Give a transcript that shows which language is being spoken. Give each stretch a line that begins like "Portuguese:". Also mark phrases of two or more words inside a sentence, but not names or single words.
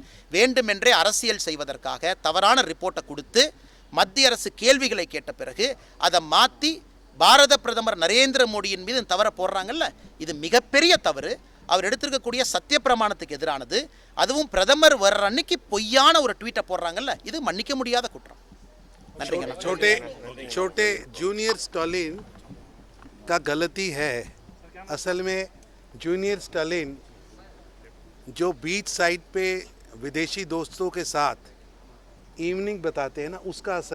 Tamil: வேண்டுமென்றே அரசியல் செய்வதற்காக தவறான ரிப்போர்ட்டை கொடுத்து மத்திய அரசு கேள்விகளை கேட்ட பிறகு அதை மாற்றி பாரத பிரதமர் நரேந்திர மோடியின் மீது தவற போடுறாங்கல்ல, இது மிகப்பெரிய தவறு. அவர் எடுத்திருக்கக்கூடிய சத்திய பிரமாணத்துக்கு எதிரானது. அதுவும் பிரதமர் வர்ற அன்னைக்கு பொய்யான ஒரு ட்வீட்டை போடுறாங்கல்ல, இது மன்னிக்க முடியாத குற்றம். நன்றிங்க.
Hindi: छोटे छोटे जूनियर स्टालिन का गलती है. असल में जूनियर स्टालिन जो
English: beach side
Hindi: पे विदेशी दोस्तों के साथ इवनिंग बताते हैं ना, उसका असर